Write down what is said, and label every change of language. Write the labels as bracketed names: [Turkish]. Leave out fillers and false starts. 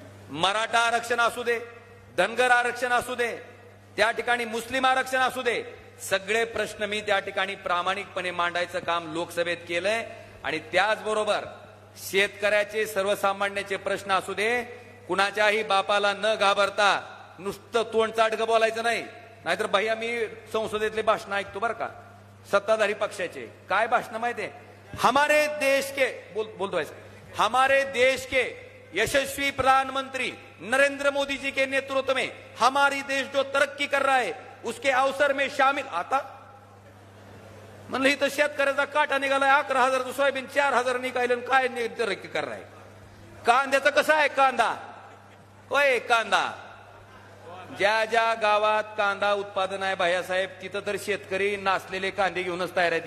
[Marathi] मराठा आरक्षण असू दे, धनगर आरक्षण असू दे, त्या ठिकाणी मुस्लिम आरक्षण असू दे, सगळे प्रश्न मी त्या ठिकाणी प्रामाणिकपणे मांडायचं काम लोकसभेत केलंय. आणि त्याचबरोबर शेतकऱ्याचे, सर्वसामान्याचे प्रश्न असू दे, कुणाच्याही बापाला न घाबरता नुसतं तोंड चाटकं बोलायचं नाही. नाहीतर भैया मी संसदेतले भाषण ऐकतो बरं का, सत्ताधारी पक्षाचे. काय भाषण माहितीये? [Hindi] हमारे देश के [Marathi] बोलतोय, [Hindi] हमारे देश के यशस्वी प्रधानमंत्री नरेंद्र मोदी जी के नेतृत्व में हमारी देश जो तरक्की कर रहा है उसके अवसर में शामिल. [Marathi] आता म्हणलं इथं शेतकऱ्याचा काटा निघालाय, 11,000 सोयाबीन 4,000 निघालं, काय तरक्की कर आहे? कांद्याचं कसं आहे? कांदा होय, कांदा ज्या ज्या गावात कांदा उत्पादन आहे भाईसाहेब, तिथं तर शेतकरी नासलेले कांदे घेऊनच तयार आहेत.